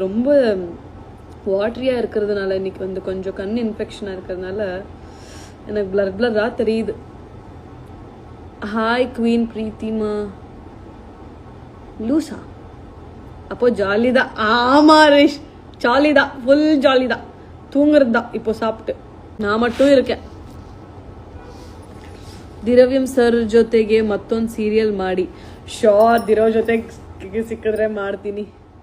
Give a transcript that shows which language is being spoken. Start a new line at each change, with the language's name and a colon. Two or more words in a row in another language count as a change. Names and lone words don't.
Tamil: ரொம்ப வாட்டரியாக இருக்கிறதுனால இன்னைக்கு கொஞ்சம் கண் இன்ஃபெக்ஷனாக இருக்கிறதுனால எனக்கு பிளராக தெரியுது. ஹாய் குவீன் பிரீத்திமா. லூசா அப்போ ஜாலி தான். ஆமா ரேஷ் ஜாலி தான், ஃபுல் ஜாலி தான். தூங்குறது தான் இப்போ சாப்பிட்டு. நான் மட்டும் இருக்கேன்.
Kannada: ದಿರವ್ಯಂ ಸರ್ ಜೊತೆಗೆ ಮತ್ತೊಂದು ಸೀರಿಯಲ್ ಮಾಡಿ. ಶೋರ್ ದಿರವ್ ಜೊತೆಗೆ ಸಿಕ್ಕಿದ್ರೆ ಮಾಡ್ತೀನಿ.